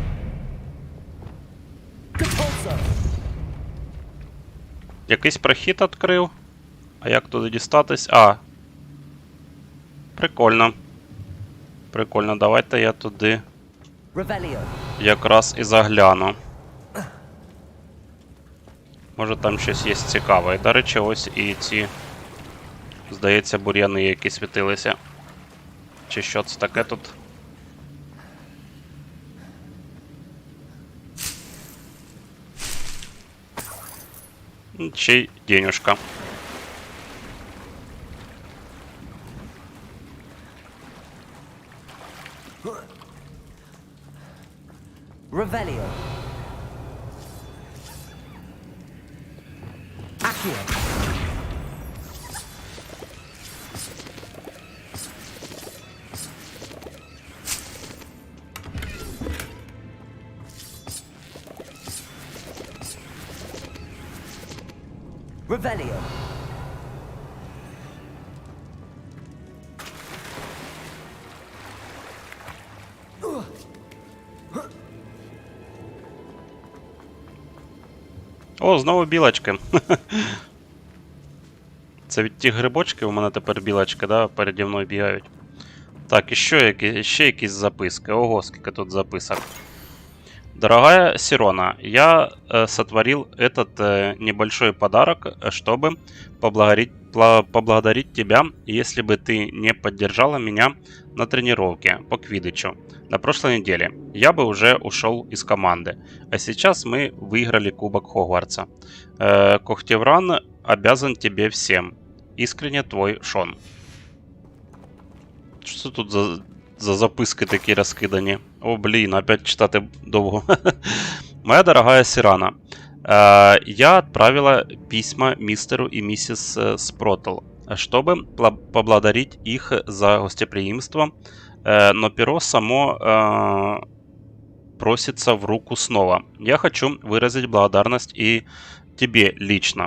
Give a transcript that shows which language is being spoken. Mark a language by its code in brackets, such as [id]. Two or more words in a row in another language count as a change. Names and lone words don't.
[uk] Compulso. Якийсь прохід відкрив. А як туди дістатись? А. Прикольно. Прикольно, давайте я туди якраз і загляну. Може там щось є цікаве. До речі, ось і ці, здається, бур'яни, які світилися. Чи що це таке тут? Чи денюшка. Revelio. Accio. Revelio. О, знову білочки. Це від тих грибочків у мене тепер білочки, да, переді мною бігають. Так, і ще якісь записки. Ого, скільки тут записок. [ru] Дорогая Сирона, я сотворил этот небольшой подарок, чтобы поблагодарить тебя, если бы ты не поддержала меня на тренировке по квиддичу на прошлой неделе. Я бы уже ушел из команды. А сейчас мы выиграли Кубок Хогвартса. Когтевран обязан тебе всем. Искренне твой Шон. [uk] Що тут за записки такі розкидані? О, блін, опять читати довго. [ru] Моя дорогая Сирана, я отправила письма мистеру и миссис Спротл, чтобы поблагодарить их за гостеприимство, но перо само просится в руку снова. Я хочу выразить благодарность и тебе лично.